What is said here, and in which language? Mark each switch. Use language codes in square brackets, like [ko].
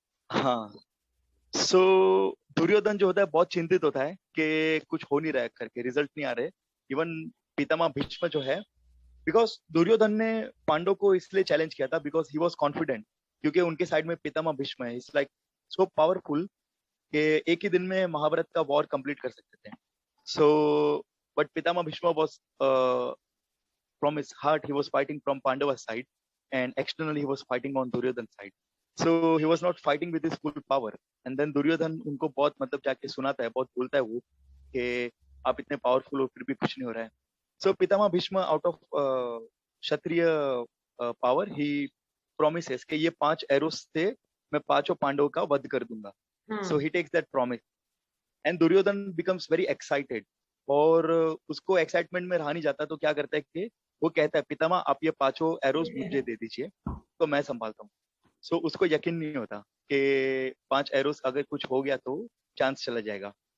[hi] हाँ, so दुर्योधन जो होता है बहुत चिंतित होता है कि कुछ हो नहीं रहा है करके, रिजल्ट नहीं आ रहे। इवन पितामह भीष्म जो है, बिकॉज दुर्योधन ने पांडव को इसलिए चैलेंज किया था बिकॉज ही वॉज कॉन्फिडेंट, क्योंकि उनके साइड में पितामह भीष्म है। [en] it's like so powerful [hi] कि एक ही दिन में महाभारत का वॉर कंप्लीट कर सकते थे. [en] So, but Pitama Bhishma was from his heart he was fighting from Pandava's side, and externally he was fighting on Duryodhan's side. So he was not fighting with his full power. And then [hi] Duryodhan उनको बहुत मतलब जाके सुनाता है, बहुत बोलता है वो कि आप इतने पावरफुल हो फिर भी कुछ नहीं हो रहा है. [en] So Pitama Bhishma out of Kshatriya power he promises [hi] कि ये 5 arrows से मैं 5 पांडवों का वध कर दूंगा. [en] So he takes that promise. And Duryodhan becomes very excited. [hi] और उसको एक्साइटमेंट में रहा नहीं जाता, तो क्या करता है कि वो कहता है पितामा आप ये 5 एरोज मुझे दे दीजिए तो मैं संभालता हूँ. सो उसको यकीन नहीं होता कि 5 एरोज अगर कुछ हो गया तो चांस चला जाएगा.